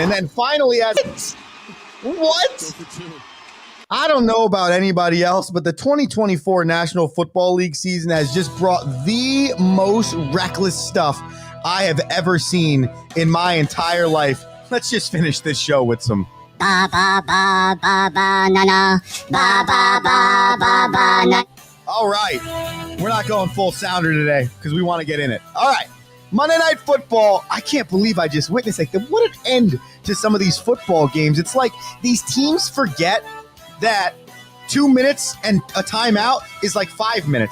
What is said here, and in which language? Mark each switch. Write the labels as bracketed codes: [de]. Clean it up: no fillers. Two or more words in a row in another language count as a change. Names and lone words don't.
[en] And then finally, what? I don't know about anybody else, but the 2024 National Football League season has just brought the most reckless stuff I have ever seen in my entire life. Let's just finish this show with some ba ba ba ba ba na na ba ba ba ba ba na. All right, we're not going full sounder today because we want to get in it. All right, Monday Night Football. I can't believe I just witnessed what an end to some of these football games. It's like these teams forget that 2 minutes and a timeout is like 5 minutes.